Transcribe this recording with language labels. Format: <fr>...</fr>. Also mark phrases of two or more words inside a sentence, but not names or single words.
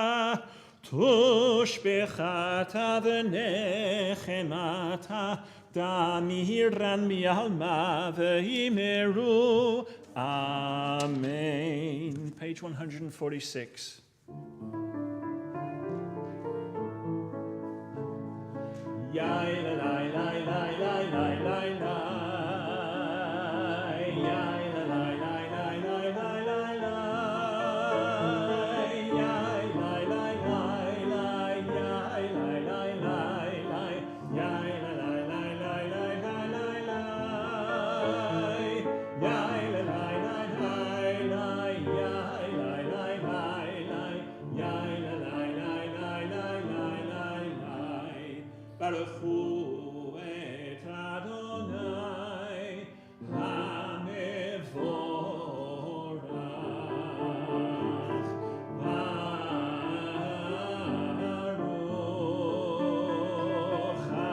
<arc>תשבחתא ונחמתא, דאמירן בעלמא ואמרו, אמן. Page 146. Yai la la la la la la la la. Yai la la la la la la la la. Yai la la la la. Yai la la la la. Yai la la la la la la la. Yai la la la la la. Yai la la la la. Yai la la la la la la la.</arc> <he>ברוך הוא את אדני המבורך, ברוך</he>